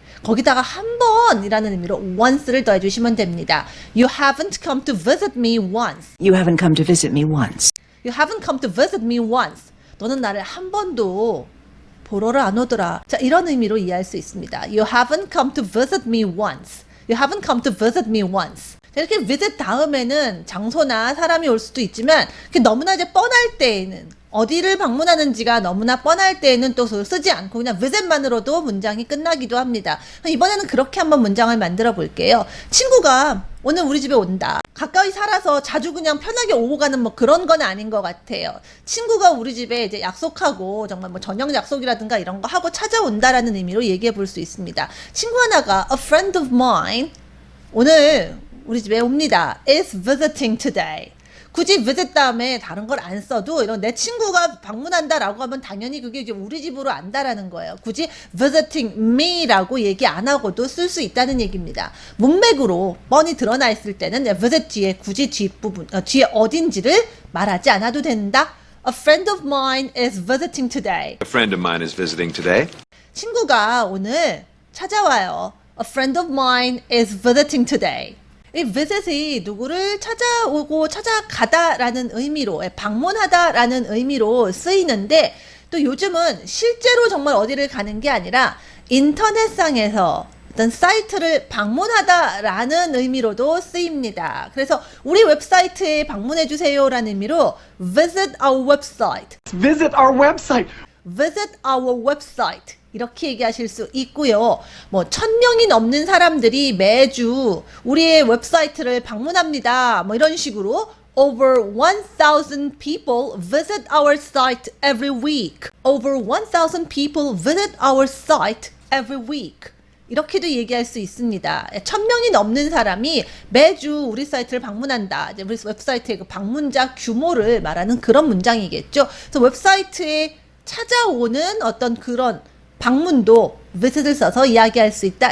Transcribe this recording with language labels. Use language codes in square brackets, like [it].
[ko] 거기다가 한 번이라는 의미로 once를 더해주시면 됩니다. [en] You haven't come to visit me once. You haven't come to visit me once. You haven't come to visit me once. [ko] 너는 나를 한 번도 보러를 안 오더라. 자, 이런 의미로 이해할 수 있습니다. [en] You haven't come to visit me once. You haven't come to visit me once. [ko] 자, 이렇게 visit 다음에는 장소나 사람이 올 수도 있지만 너무나 이제 뻔할 때에는 어디를 방문하는지가 너무나 뻔할 때에는 또 쓰지 않고 그냥 visit만으로도 문장이 끝나기도 합니다. 이번에는 그렇게 한번 문장을 만들어 볼게요. 친구가 오늘 우리 집에 온다. 가까이 살아서 자주 그냥 편하게 오고 가는 뭐 그런 건 아닌 것 같아요. 친구가 우리 집에 이제 약속하고 정말 뭐 저녁 약속이라든가 이런 거 하고 찾아온다라는 의미로 얘기해 볼 수 있습니다. 친구 하나가 [en] a friend of mine [ko] 오늘 우리 집에 옵니다. [en] is visiting today. [ko] 굳이 visit 다음에 다른 걸 안 써도 이런 내 친구가 방문한다라고 하면 당연히 그게 이제 우리 집으로 안다라는 거예요. 굳이 visiting me라고 얘기 안 하고도 쓸 수 있다는 얘기입니다. 문맥으로 뻔히 드러나 있을 때는 visit 뒤에 굳이 뒷부분, 뒤에 어딘지를 말하지 않아도 된다. [en] A friend of mine is visiting today. A friend of mine is visiting today. [ko] 친구가 오늘 찾아와요. [en] A friend of mine is visiting today. [ko] 이 visit이 누구를 찾아오고 찾아가다라는 의미로 방문하다라는 의미로 쓰이는데 또 요즘은 실제로 정말 어디를 가는 게 아니라 인터넷상에서 어떤 사이트를 방문하다라는 의미로도 쓰입니다. 그래서 우리 웹사이트에 방문해 주세요라는 의미로 [en] visit our website. Visit our website. Visit our website. [ko] 이렇게 얘기하실 수 있고요. 뭐 1,000명이 넘는 사람들이 매주 우리의 웹사이트를 방문합니다. 뭐 이런 식으로 [en] Over 1,000 people visit our site every week. Over 1,000 people visit our site every week. [ko] 이렇게도 얘기할 수 있습니다. 1,000명이 넘는 사람이 매주 우리 사이트를 방문한다. 이제 우리 웹사이트의 그 방문자 규모를 말하는 그런 문장이겠죠. 그래서 웹사이트에 찾아오는 어떤 그런 방문도 visit을 써서 이야기할 수 있다.